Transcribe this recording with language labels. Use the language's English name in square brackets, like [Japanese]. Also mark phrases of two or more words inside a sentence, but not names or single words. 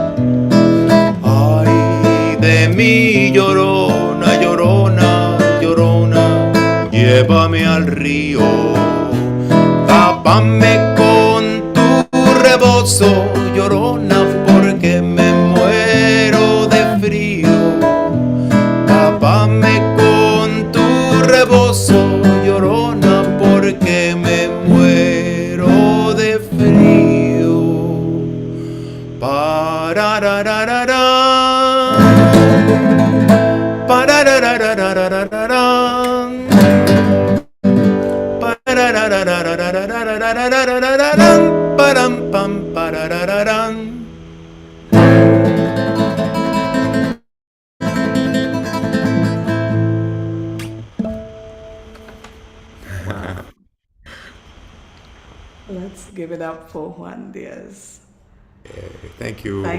[Spanish] Ay de mi Llorona, Llorona, Llorona, llévame al río, tápame con tu rebozo, llorona, porque me muero de frío. Tápame con tu rebozo, llorona, porque me muero de frío. Parararararán, pararararararán, parararararararararararararararán, param, pam, pararararán. [English] Wow. Let's give it up for Juan Diaz. Thank you.